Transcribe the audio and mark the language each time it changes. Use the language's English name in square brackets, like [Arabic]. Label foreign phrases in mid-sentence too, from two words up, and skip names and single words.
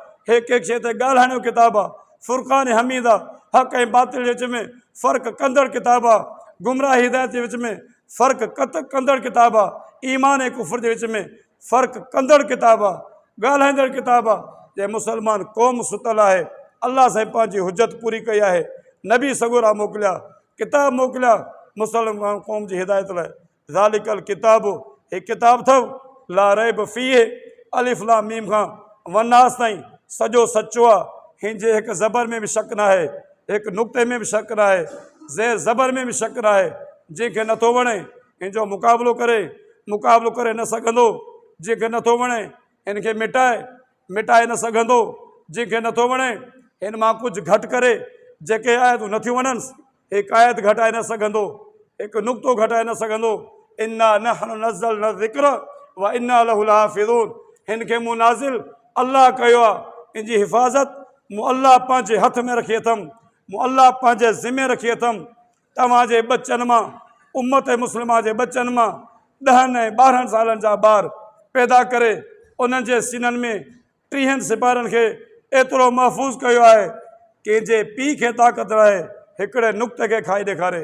[Sindhi] हिकु हिकु शइ ते ॻाल्हाइण जो किताबु आहे, फुरक़ान हमीद आहे, हक़ ऐं बातिल जे विच में फ़र्क़ु कंदड़ किताबु आहे, गुमराह हिदायत जे विच में फ़र्क़ु कंदड़ किताबु आहे, ईमान ऐं कुफ़र जे विच में फ़र्क़ु कंदड़ किताबु आहे, ॻाल्हाईंदड़ किताबु आहे। जे मुसलमान क़ौम सुतल आहे, अल्लाह साईं पंहिंजी हुजत पूरी कई आहे, नबी सगोरा मोकिलिया, किताब मोकिलिया मुसलमान क़ौम जी हिदायत लाइ। [Arabic] ذلك الكتاب, [Sindhi] हे किताबु अथव, [Arabic] لا ريب فيه, [Sindhi] अलिफ लाम मीम खां वन्नास ताईं सॼो सचो आहे। हिन जे हिकु ज़बर में बि शक न आहे, हिकु नुक़्ते में बि शक न आहे, ज़ेर ज़बर में बि शक न आहे। जंहिंखे नथो वणे हिन जो मुक़ाबिलो करे न सघंदो, जंहिंखे नथो वणे हिन खे मिटाए न सघंदो, जंहिंखे नथो वणे हिन मां कुझु घटि करे जेके आयतूं नथियूं वणनिसि, हिकु आयत घटाए न सघंदो, हिकु नुक़्तो घटाए न सघंदो। [Arabic] إنا نحن نزلنا ذكر وإنا له لحافظون, [Sindhi] हिन खे मूं नाज़िल अल्लाह कयो आहे, इन जी हिफ़ाज़त मूं अल्लाह पंहिंजे हथ में रखी अथमि, मूं अल्लाह पंहिंजे ज़िमे रखी अथमि। तव्हांजे बचनि मां, उम्मत मुस्लिमा जे बचनि मां 10 ऐं 12 सालनि जा ॿार पैदा करे उन्हनि जे सीननि में 30 सिपारनि खे एतिरो महफ़ूज़ कयो आहे, कंहिंजे पीउ खे ताक़त रहे हिकिड़े नुक़्ते खे खाई ॾेखारे।